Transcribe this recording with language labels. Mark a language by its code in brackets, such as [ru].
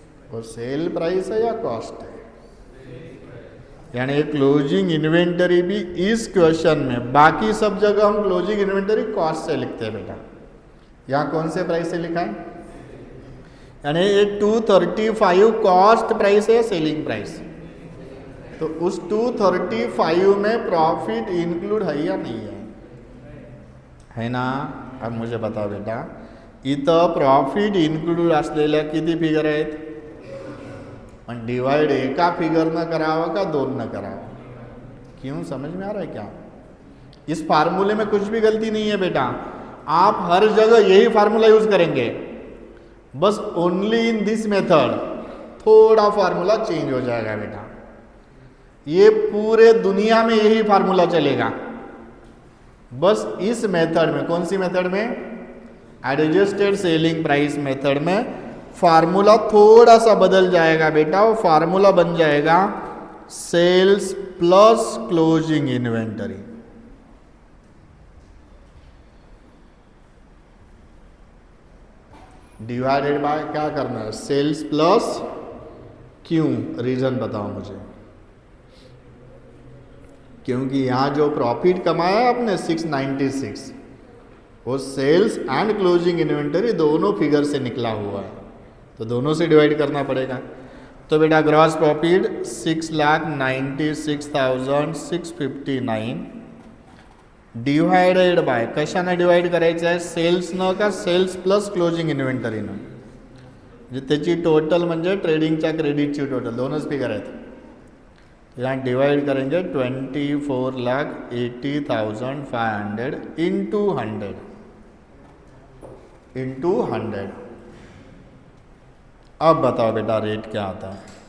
[hi] वो sale price है या कॉस्ट है? यानी क्लोजिंग इन्वेंटरी भी इस क्वेश्चन में, बाकी सब जगह हम क्लोजिंग इन्वेंटरी कॉस्ट से लिखते हैं बेटा. यहाँ कौन से प्राइस से लिखा है? यानी ये 235 कॉस्ट प्राइस है, सेलिंग प्राइस। तो उस 235 में प्रॉफिट इंक्लूड है या नहीं है ना? [mr] अब मुझे बताओ बेटा, इथं प्रॉफिट इंक्लूड असलेल्या किती फिगर आहेत? पण डिवाइड एका फिगरनं करावं का दोन न करावं? [hi] क्यों, समझ में आ रहा है क्या? इस फार्मूले में कुछ भी गलती नहीं है बेटा, आप हर जगह यही फार्मूला यूज करेंगे, बस [en] only in this method [hi] थोड़ा फार्मूला चेंज हो जाएगा बेटा। ये पूरे दुनिया में यही फार्मूला चलेगा, बस इस मेथड में, कौन सी मेथड में? एडजस्टेड सेलिंग प्राइस मेथड में फार्मूला थोड़ा सा बदल जाएगा बेटा। वो फार्मूला बन जाएगा sales plus closing inventory. Divided by क्या करना है? सेल्स प्लस, क्यों, रीजन बताओ मुझे। क्योंकि यहाँ जो प्रॉफिट कमाया आपने 696, वो सेल्स एंड क्लोजिंग इन्वेंटरी दोनों फिगर से निकला हुआ है, तो दोनों से डिवाइड करना पड़ेगा। तो बेटा ग्रॉस प्रॉफिट 6,96,659 डिवाइडेड बाय, [mr] कशाने डिवाइड करायचं आहे? सेल्सनं का सेल्स प्लस क्लोजिंग इन्व्हेंटरीनं? म्हणजे त्याची टोटल म्हणजे ट्रेडिंगच्या क्रेडिटची टोटल दोनच फिगर आहेत। [hi] यहाँ डिवाइड करेंगे 24,80,500 इंटू 100 इंटू 100। अब बताओ बेटा रेट क्या आता है?